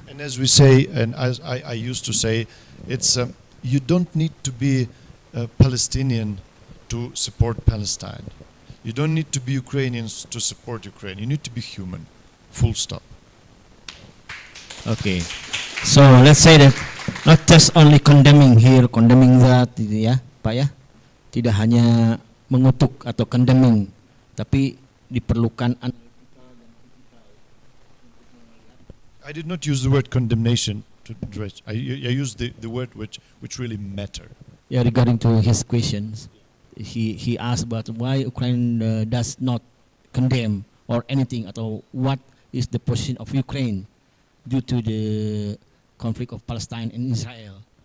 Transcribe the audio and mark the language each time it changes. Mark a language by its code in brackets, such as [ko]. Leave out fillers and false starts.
[en] And as we say, and as I used to say, it's you don't need to be a Palestinian to support Palestine. You don't need to be Ukrainians to support Ukraine. You need to be human. Full stop. Okay, so let's say that not just only condemning here, condemning that, [id] ya, Pak ya. Tidak hanya mengutuk atau condemning, tapi diperlukan. [en] I did not use the word condemnation to address. I used the word which really matter. Yeah, regarding to his questions, he asked about why Ukraine does not condemn or anything, or what is the position of Ukraine due to the conflict of Palestine and Israel.